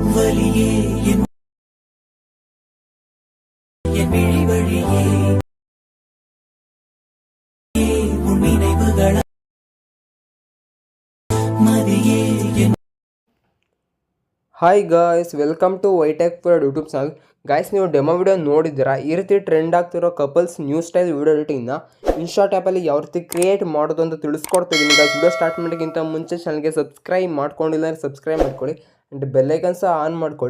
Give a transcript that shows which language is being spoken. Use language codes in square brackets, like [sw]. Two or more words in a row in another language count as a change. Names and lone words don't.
[ta] வழியே என் விழி வழியே உன் நினைவுகள் மதியே என் [en] Hi guys, welcome to Vytech for YouTube channel. [kn] ಗಾಯ್ಸ್, ನೀವು [en] demo video [kn] ನೋಡಿದ್ದೀರಾ? ಈ ರೀತಿ ಟ್ರೆಂಡ್ ಆಗ್ತಿರೋ [en] couples new style video editing [kn] ಇನ್ಸ್ಟಾಟ್ ಆ್ಯಪಲ್ಲಿ ಯಾವ ರೀತಿ ಕ್ರಿಯೇಟ್ ಮಾಡೋದು ಅಂತ ತಿಳಿಸ್ಕೊಡ್ತಿದ್ದೀನಿ. ಗಾಯ್ಸ್, [en] video start [kn] ಮಾಡೋಕ್ಕಿಂತ ಮುಂಚೆ ಚಾನಲ್ಗೆ ಸಬ್ಸ್ಕ್ರೈಬ್ ಮಾಡ್ಕೊಂಡಿಲ್ಲ ಅಂದರೆ ಸಬ್ಸ್ಕ್ರೈಬ್ ಮಾಡ್ಕೊಳ್ಳಿ [en] and bell icon [kn] ಸಹ ಆನ್ ಮಾಡ್ಕೊಳ್ಳಿ.